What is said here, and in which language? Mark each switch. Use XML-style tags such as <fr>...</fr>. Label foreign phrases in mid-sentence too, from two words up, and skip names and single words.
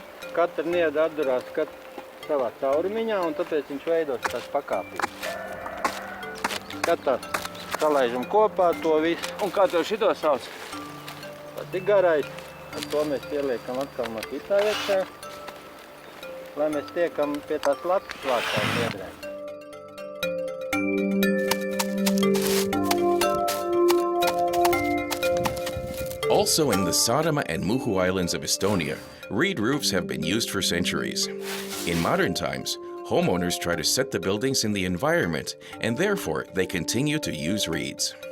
<lv>Katra niedra atdurās savā caurumiņā, un tāpēc viņš veidos tās pakāpības. Skatās, salaižam kopā to visu. Un kā tev šito sauc? Tas ir garais. Ar to mēs ieliekam atkal no kitā iekšā, lai mēs tiekam pie tās latas klātās niedrēm.</lv> <en>Also in the Saaremaa and Muhu Islands of Estonia, reed roofs have been used for centuries. In modern times, homeowners try to set the buildings in the environment, and therefore they continue to use reeds.</en>